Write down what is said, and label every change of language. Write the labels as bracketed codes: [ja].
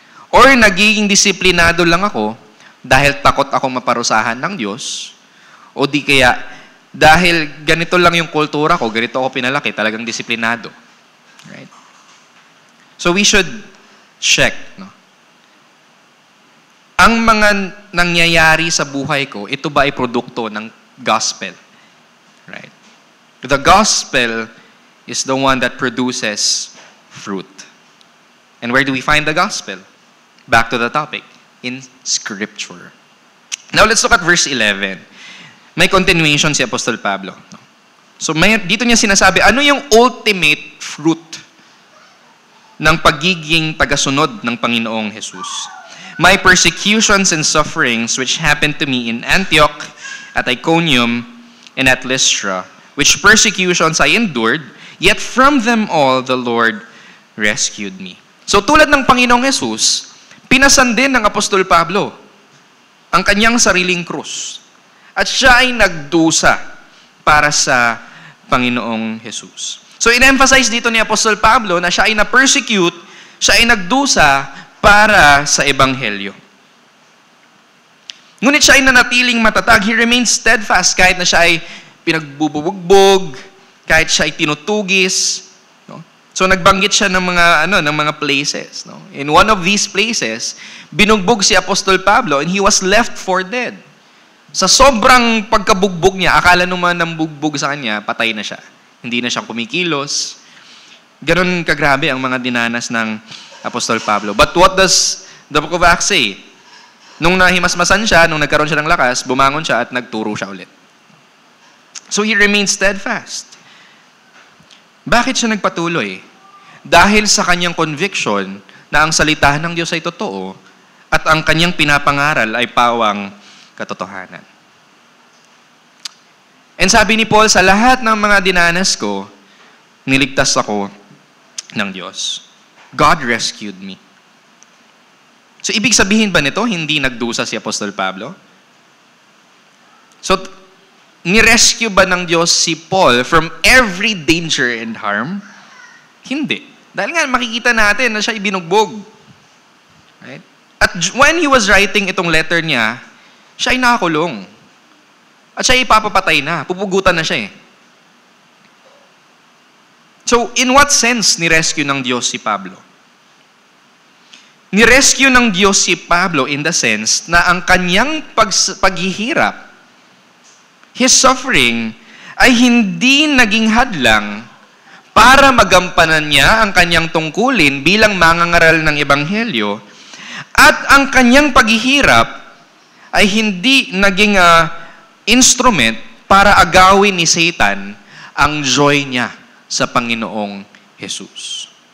[tl] Or nagiging disiplinado lang ako dahil takot ako maparusahan ng Diyos, o di kaya dahil ganito lang yung kultura ko, ganito ako pinalaki, talagang disiplinado. Right? [en] So we should check, no? [tl] Ang mga nangyayari sa buhay ko, ito ba ay produkto ng gospel? [en] Right? The gospel is the one that produces fruit. And where do we find the gospel? Back to the topic, in Scripture. Now let's look at verse 11. [tl] May continuation si Apostol Pablo. So dito niya sinasabi, ano yung ultimate fruit ng pagiging tagasunod ng Panginoong Jesus? [en] My persecutions and sufferings which happened to me in Antioch, at Iconium, and at Lystra, which persecutions I endured, yet from them all the Lord rescued me. [tl] So tulad ng Panginoong Jesus, pinasan din ng Apostol Pablo ang kanyang sariling krus. At siya ay nagdusa para sa Panginoong Jesus. So in-emphasize dito ni Apostol Pablo na siya ay na-persecute, siya ay nagdusa para sa Ebanghelyo. Ngunit siya ay nanatiling matatag. [en] He remains steadfast [tl] kahit na siya ay pinagbubugbog, kahit siya ay tinutugis. No? So nagbanggit siya ng mga places. No? [en] In one of these places, [tl] binugbog si Apostol Pablo [en] and he was left for dead. [tl] Sa sobrang pagkabugbog niya, akala naman ng bugbog sa kanya, patay na siya. Hindi na siya kumikilos. Ganon kagrabe ang mga dinanas ng Apostol Pablo. [en] But what does the book of Acts say? [tl] Nung nahimasmasan siya, nung nagkaroon siya ng lakas, bumangon siya at nagturo siya ulit. [en] So he remained steadfast. [tl] Bakit siya nagpatuloy? Dahil sa kanyang conviction na ang salita ng Diyos ay totoo at ang kanyang pinapangaral ay pawang katotohanan. And sabi ni Paul, sa lahat ng mga dinanas ko, niligtas ako ng Diyos. [en] God rescued me. [tl] So, ibig sabihin ba nito, hindi nagdusa si Apostol Pablo? So, nirescue ba ng Diyos si Paul [en] from every danger and harm? [tl] Hindi. Dahil nga, makikita natin na siya ibinugbog. Right? At when he was writing itong letter niya, siya ay nakakulong. At siya ay ipapapatay na. Pupugutan na siya eh. So, [en] in what sense [tl] ni-rescue ng Diyos si Pablo? Ni-rescue ng Diyos si Pablo in the sense na ang kanyang paghihirap, his suffering, ay hindi naging hadlang para magampanan niya ang kanyang tungkulin bilang mangangaral ng Ebanghelyo, at ang kanyang paghihirap ay hindi naging instrument para agawin ni Satan ang joy niya sa Panginoong Jesus.